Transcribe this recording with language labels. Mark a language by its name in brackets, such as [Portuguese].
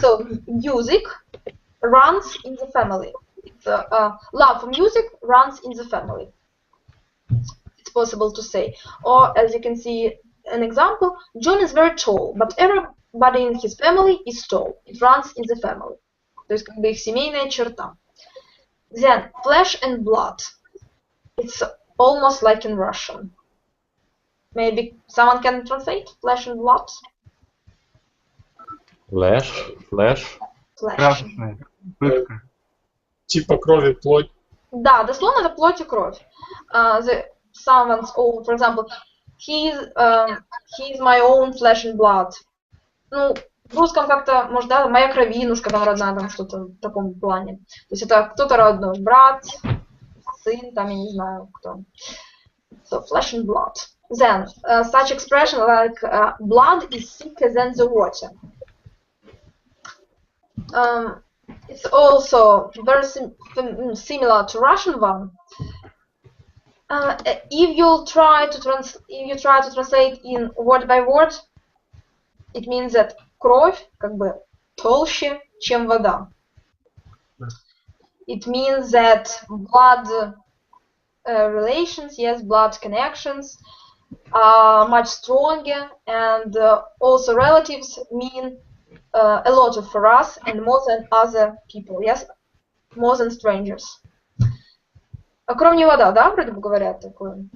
[English] So music runs in the family. Love for music runs in the family. It's possible to say. Or as you can see, an example: John is very tall, but everybody in his family is tall. It runs in the family. [Russian] То есть как бы их семейная черта. [English] Then flesh and blood. It's almost like in Russian. Maybe someone can translate flesh and blood. Flesh. [Russian] Красный. Пышка. Типа крови, плоть. Да, дословно это плоть и кровь. [English] Someone's own, for example, he's my own flesh and blood. [Russian] Ну, в русском как-то, может, да, моя кровинушка там родная, там что-то в таком плане. То есть это кто-то родной, брат, сын, там я не знаю кто. [English] So flesh and blood. Then such expression like blood is thicker than the water. It's also very similar to Russian one. If you try to translate in word by word, it means that кровь как бы толще, чем вода. It means that blood relations, yes, blood connections are much stronger, and also relatives mean a lot for us and more than other people, yes, more than strangers. [Russian] Кровь не вода, да, вроде бы говорят такое?